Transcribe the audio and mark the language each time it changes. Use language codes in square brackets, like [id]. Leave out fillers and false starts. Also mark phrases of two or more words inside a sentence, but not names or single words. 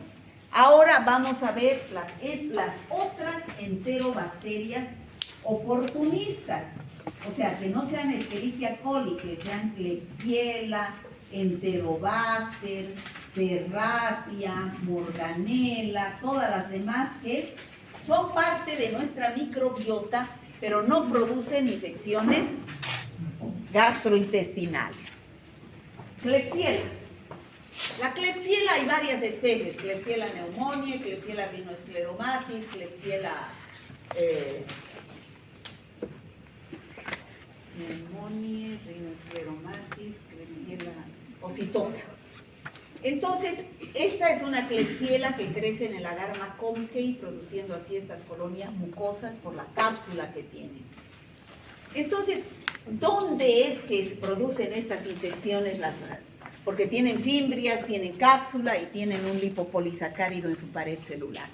[es] Ahora vamos a ver las otras enterobacterias oportunistas, o sea, que no sean Escherichia coli, que sean Klebsiella, Enterobacter, Serratia, Morganella, todas las demás que son parte de nuestra microbiota, pero no producen infecciones gastrointestinales. Klebsiella. La Klebsiella hay varias especies, Klebsiella pneumoniae, Klebsiella rhinoescleromatis, Klebsiella pneumoniae, rhinoescleromatis, Klebsiella ossitoca. Entonces, esta es una Klebsiella que crece en el agar Maconkey, produciendo así estas colonias mucosas por la cápsula que tiene. Entonces, ¿dónde es que se producen estas infecciones? Porque tienen fimbrias, tienen cápsula y tienen un lipopolisacárido en su pared celular.